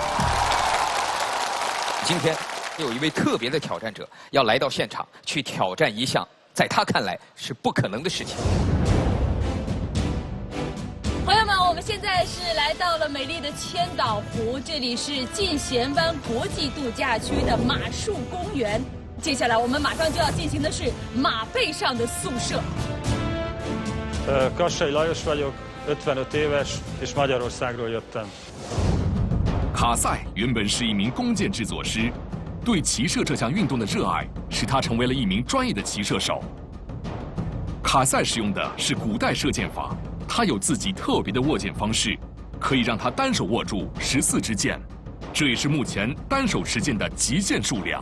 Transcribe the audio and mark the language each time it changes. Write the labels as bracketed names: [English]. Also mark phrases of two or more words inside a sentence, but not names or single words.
[Chinese] 今天有一位特别的挑战者要来到现场，去挑战一项在他看来是不可能的事情。朋友们，我们现在是来到了美丽的千岛湖，这里是进贤湾国际度假区的马术公园。接下来我们马上就要进行的是马背上的宿舍。 [Hungarian] Kassai Lajos vagyok, 55 éves, és Magyarországról jöttem. [Chinese] 卡塞原本是一名弓箭制作师，对骑射这项运动的热爱使他成为了一名专业的骑射手。卡塞使用的是古代射箭法，他有自己特别的握箭方式，可以让他单手握住14支箭，这也是目前单手持箭的极限数量。